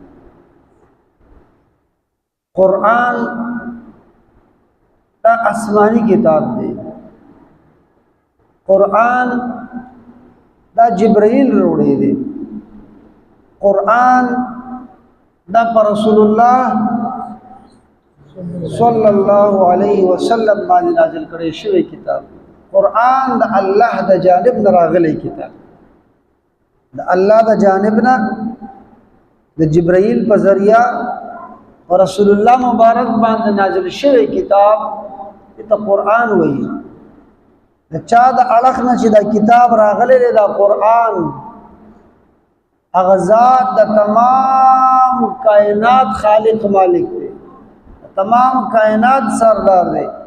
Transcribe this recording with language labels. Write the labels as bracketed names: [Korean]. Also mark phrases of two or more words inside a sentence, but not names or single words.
[Pashto] قرآن دا آسمانی کتاب دی قرآن دا جبرائیل روڑی دی قرآن دا پر رسول اللہ [Arabic] صلی اللہ علیہ [Pashto] وسلم باندې نازل کړي شوی کتاب قرآن دا الله دا جانب نه راغلی کتاب دا الله دا جانب نه دا جبرائیل په ذریعہ رسول الله مبارک باندې نازل شوی کتاب ته قرآن وایي د چا د اړخ نه چې دا کتاب راغلی دی دا قرآن هغه ذات د تمام کائنات خالق مالک دی تمام کائنات سردار دی